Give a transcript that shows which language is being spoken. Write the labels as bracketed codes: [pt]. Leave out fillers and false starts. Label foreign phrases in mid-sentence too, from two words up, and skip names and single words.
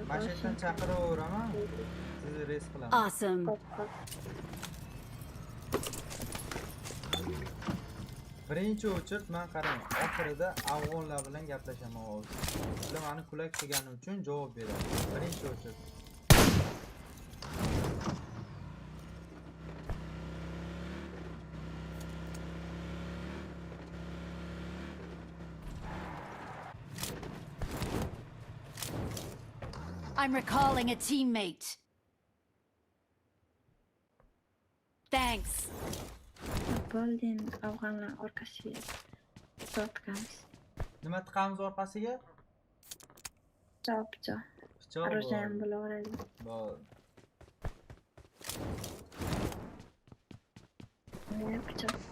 [uz] Mashindan chaqiraveraman. Sizni res qilaman. [en] Awesome. [uz] Birinchi o'chirt men qarang, oxirida afg'onlar bilan gaplashaman hozir. Ular meni kulak qilgani uchun javob beradi. Birinchi o'chirt. [en] I'm recalling a teammate. Thanks. [uz] Bo'ldi endi afg'onlar orqasiga tortganmiz. Nima tiqamiz orqasiga? Pichoq. Pichoq Arojayam bor. bo'laveradi. Bor. Pichoq.